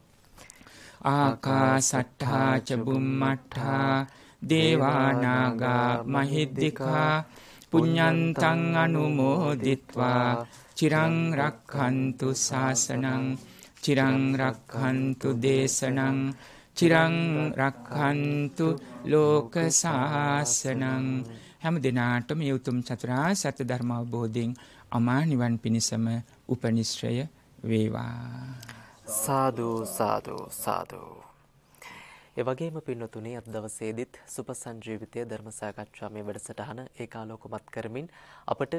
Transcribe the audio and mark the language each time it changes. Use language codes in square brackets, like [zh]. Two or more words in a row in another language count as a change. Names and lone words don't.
[pi] ආකාසට්ඨා ච බුම්මට්ඨා දේවානාගා මහිද්దికා පුඤ්ඤන්තං අනුමෝදිත්වා චිරං රක්ඛන්තු ශාසනං චිරං රක්ඛන්තු දේශනං චිරං රක්ඛන්තු ලෝක ශාසනං. [si] හැම දිනාටම මේ උතුම් චතුරාර්ය සත්‍ය ධර්ම අවබෝධයෙන් අමා නිවන් පිණසම උපනිශ්‍රය වේවා. සාදු සාදු සාදු. ඒ වගේම පින්නතුනේ අද දවසේදීත් සුපසංජීවිතය ධර්ම සාකච්ඡා මේ වැඩසටහන ඒකාලෝකමත් කරමින් අපට